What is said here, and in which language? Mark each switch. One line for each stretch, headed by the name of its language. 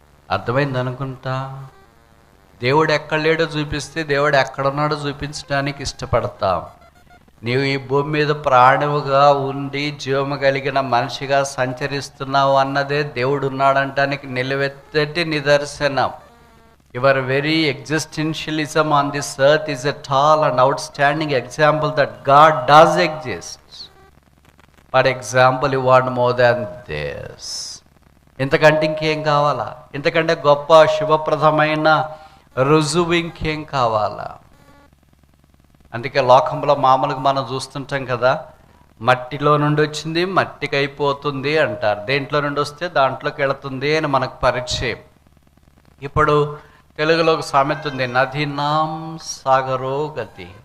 Telugu: అర్థమైంది అనుకుంటా. దేవుడు ఎక్కడ లేడో చూపిస్తే దేవుడు ఎక్కడున్నాడో చూపించడానికి ఇష్టపడతాం. నీవు ఈ భూమి మీద ప్రాణువుగా ఉండి జీవము కలిగిన మనిషిగా సంచరిస్తున్నావు అన్నదే దేవుడు ఉన్నాడంటానికి నిలవెత్తటి నిదర్శనం.
English: Your very existentialism on this earth is a tall and outstanding example that God does exist. For example, you want more than this.
Telugu: ఇంతకంటే ఇంకేం కావాలా? ఇంతకంటే గొప్ప శుభప్రదమైన రుజువు ఇంకేం కావాలా? అందుకే లోకంలో మామూలుగా మనం చూస్తుంటాం కదా, మట్టిలో నుండి వచ్చింది మట్టికి అయిపోతుంది అంటారు. దేంట్లో నుండి వస్తే దాంట్లోకి వెళుతుంది అని మనకు పరిచయం. ఇప్పుడు తెలుగులో ఒక సామెత ఉంది,
Sanskrit: నదీనాం సాగరో గతి.